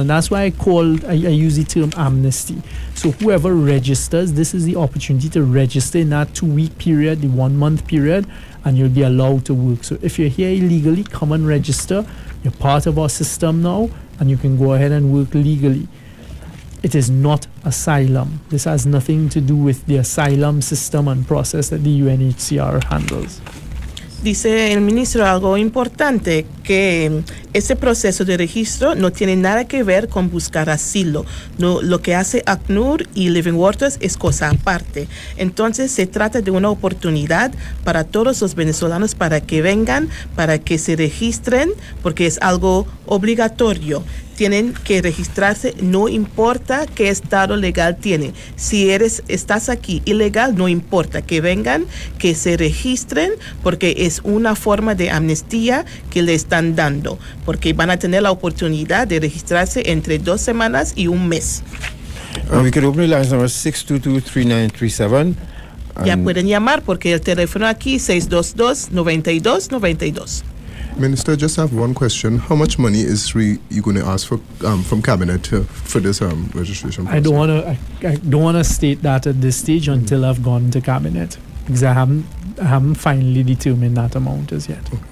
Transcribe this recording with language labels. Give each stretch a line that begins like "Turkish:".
English: And that's why I use the term amnesty. So whoever registers, this is the opportunity to register in that 2-week period, the 1-month period, and you'll be allowed to work. So if you're here illegally, come and register. You're part of our system now, and you can go ahead and work legally. It is not asylum. This has nothing to do with the asylum system and process that the UNHCR handles.
Spanish: Dice el ministro algo importante, que ese proceso de registro no tiene nada que ver con buscar asilo. No, lo que hace ACNUR y Living Waters es cosa aparte. Entonces se trata de una oportunidad para todos los venezolanos para que vengan, para que se registren, porque es algo obligatorio. Tienen que registrarse, no importa qué estado legal tienen. Si estás aquí ilegal, no importa, que vengan, que se registren, porque es una forma de amnistía que le están dando, porque van a tener la oportunidad de registrarse entre 2 semanas y 1 mes.
English: We could open the lines number 622-3937,
Spanish: Ya pueden llamar porque el teléfono aquí 622-9292.
English: Minister, just have one question. How much money is you going to ask for from cabinet for this registration process? I don't want to state that at this stage until I've gone to cabinet, because I haven't finally determined that amount as yet.